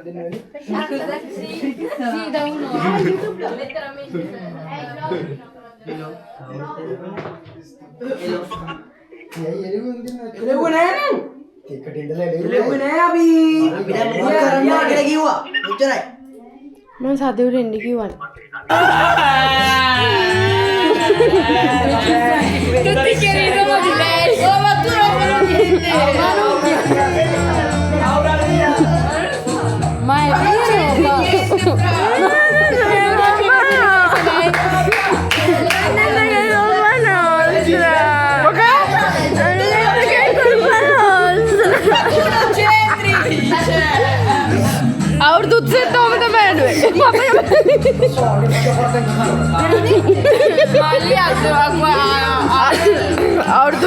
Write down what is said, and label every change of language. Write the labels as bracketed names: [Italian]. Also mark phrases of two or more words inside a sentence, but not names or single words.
[Italian] Sì, da un'ora. Letteralmente. [Sinhala] මම සතුට එන්න කිව්වනේ. [Italian] Tutti che ridono di lei. Oh, ma tu non me lo chiedi. Ma è vero? [Sinhala] අවුරුදු 30 තමයි බෑනුවේ. [Italian] Ma lì [Sinhala] අවුරුදු